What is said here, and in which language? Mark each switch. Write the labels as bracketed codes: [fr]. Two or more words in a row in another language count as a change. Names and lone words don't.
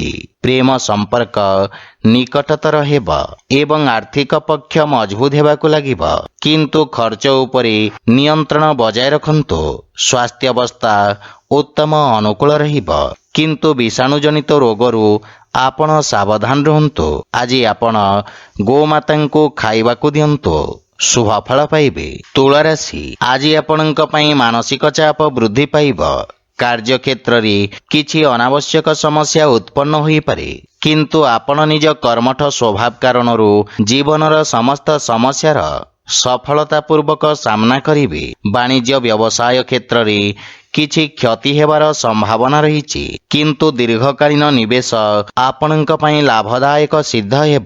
[or] ପ୍ରେମ ସମ୍ପର୍କ ନିକଟତର ହେବ ଏବଂ ଆର୍ଥିକ ପକ୍ଷ ମଜବୁତ ହେବାକୁ ଲାଗିବ, କିନ୍ତୁ ଖର୍ଚ୍ଚ ଉପରେ ନିୟନ୍ତ୍ରଣ ବଜାୟ ରଖନ୍ତୁ। ସ୍ୱାସ୍ଥ୍ୟାବସ୍ଥା ଉତ୍ତମ ଅନୁକୂଳ ରହିବ, କିନ୍ତୁ ବିଷାଣୁଜନିତ ରୋଗରୁ ଆପଣ ସାବଧାନ ରୁହନ୍ତୁ। ଆଜି ଆପଣ ଗୋମାତାଙ୍କୁ ଖାଇବାକୁ ଦିଅନ୍ତୁ, ଶୁଭଫଳ ପାଇବେ। ତୁଳା ରାଶି ଆଜ ଆପଣଙ୍କ ପାଇଁ ମାନସିକ ଚାପ ବୃଦ୍ଧି ପାଇବ। କାର୍ଯ୍ୟକ୍ଷେତ୍ର ରେ କିଛି ଅନାବଶ୍ୟକ ସମସ୍ୟା ଉତ୍ପନ୍ନ ହୋଇ ପାରେ, କିନ୍ତୁ ଆପଣ ନିଜ କର୍ମଠ ସ୍ୱଭାବ କାରଣରୁ ଜୀବନର ସମସ୍ତ ସମସ୍ୟାର ସଫଳତାପୂର୍ବକ ସାମନା କରିବେ। ବାଣିଜ୍ୟ ବ୍ୟବସାୟ କ୍ଷେତ୍ର ରେ କିଛି କ୍ଷତି ହେବାର ସମ୍ଭାବନା ରହିଛି, କିନ୍ତୁ ଦୀର୍ଘକାଳୀନ ନିବେଶ ଆପଣଙ୍କ ପାଇଁ ଲାଭଦାୟକ ସିଦ୍ଧ ହେବ।